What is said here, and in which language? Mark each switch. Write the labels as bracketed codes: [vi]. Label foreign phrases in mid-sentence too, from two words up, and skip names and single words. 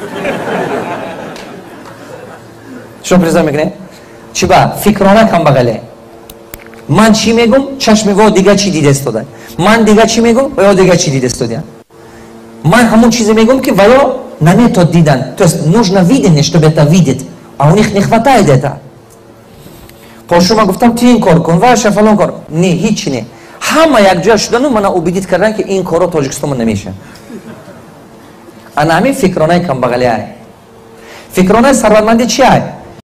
[tg] шумо приза мекунед? чӣ ба фикрона камбағале. ман чӣ мегӯм, чашми во дига чӣ дидастода. ман дига чӣ мегӯм, ва ё дига чӣ дидастода. ман ҳамон чизе мегӯм ки ва ё наметод дидан. [ru] То есть нужно видеть, чтобы это видеть, а у них не хватает это. [tg] Пошума гуфтам ти ин кор кун, ваша фалон кор. Не, ҳеҷ не. ҳама якҷоя шудану мана убедит кардан ки ин корро Тоҷикистонма намеша. ана ҳамин фикронаи камбағалиай. фикронаи сарватмандӣ чи ай?